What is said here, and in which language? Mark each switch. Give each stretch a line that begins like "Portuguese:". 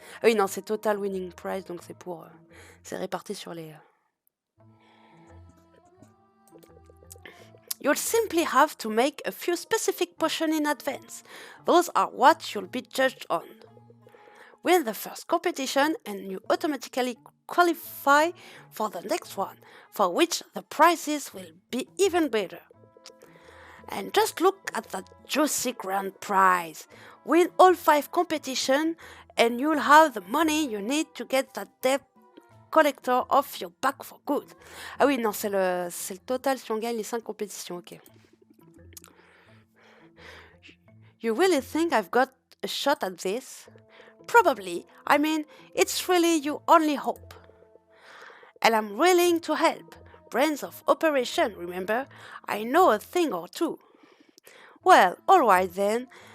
French: Ah oui, non, c'est Total Winning Prize, donc c'est pour... c'est réparti sur les...
English: You'll simply have to make a few specific potions in advance. Those are what you'll be judged on. Win the first competition and you automatically qualify for the next one, for which the prizes will be even better. And just look at that juicy grand prize. Win all 5 competitions and you'll have the money you need to get that debt collector off your back for good.
French: Ah oui, non, c'est le total si on gagne les 5 compétitions, ok.
English: You really think I've got a shot at this? Probably. I mean, it's really your only hope. And I'm willing to help. Brains of operation, remember? I know a thing or two. Well, alright then.